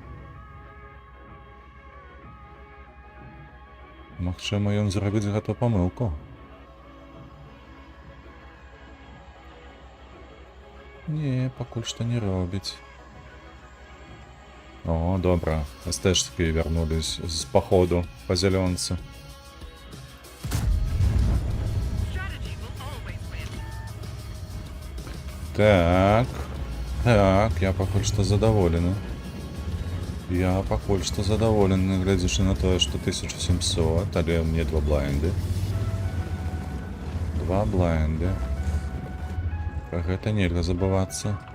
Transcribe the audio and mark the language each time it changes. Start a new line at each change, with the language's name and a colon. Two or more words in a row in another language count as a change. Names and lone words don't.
Belarusian: Магчыма, ён зробіць гэту памылку. Не, пакуль што не робіць. О, добра. СТшки вярнулись з паходу па зялёнцы.
English: Strategy will always win.
Belarusian: Так, я пакуль што задаволены. Я пакуль што задаволены, глядзячы на тое, што 1700, але мне 2 блайнды. 2 блайнды. Пра гэта нельга забывацца.